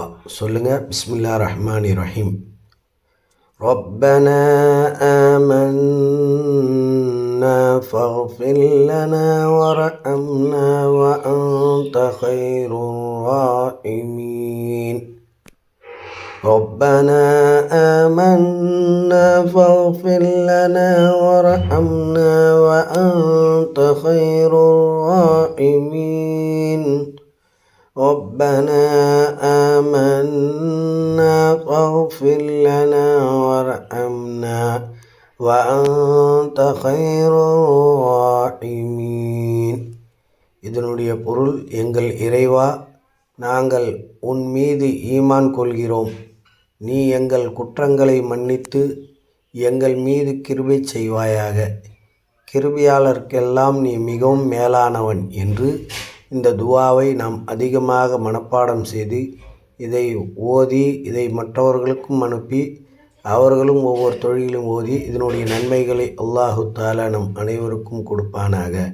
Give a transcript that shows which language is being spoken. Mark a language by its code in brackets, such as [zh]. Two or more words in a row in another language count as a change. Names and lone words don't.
[ar] சொல்லுங்கள். بسم الله الرحمن الرحيم. ربنا آمنا فاغفر لنا وارحمنا وأنت خير الراحمين. ربنا آمنا فاغفر لنا وارحمنا وأنت خير الراحمين. ربنا آمنا فاغفر لنا وارحمنا وأنت خير الراحمين. [ta] இதனுடைய பொருள், எங்கள் இறைவா, நாங்கள் உன் மீது ஈமான் கொள்கிறோம். நீ எங்கள் குற்றங்களை மன்னித்து எங்கள் மீது கிருபை செய்வாயாக. கிருபையாளருக்கெல்லாம் நீ மிகவும் மேலானவன் என்று இந்த துவாவை நாம் அதிகமாக மனப்பாடம் செய்து இதை மற்றவர்களுக்கும் அனுப்பி அவர்களும் ஒவ்வொரு தொழிலும் ஓதி இதனுடைய நன்மைகளை [ar] الله تعالى [ta] நம் அனைவருக்கும் கொடுப்பானாக.